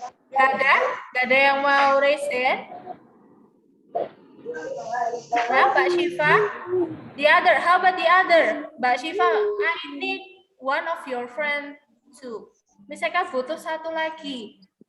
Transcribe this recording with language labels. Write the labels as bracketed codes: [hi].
[id] Gak ada yang mau [en] raise hand? Nah, Mbak Syifa, the other, how about the other? Mbak Syifa, I need one of your friend too. [id] Misalkan butuh satu lagi.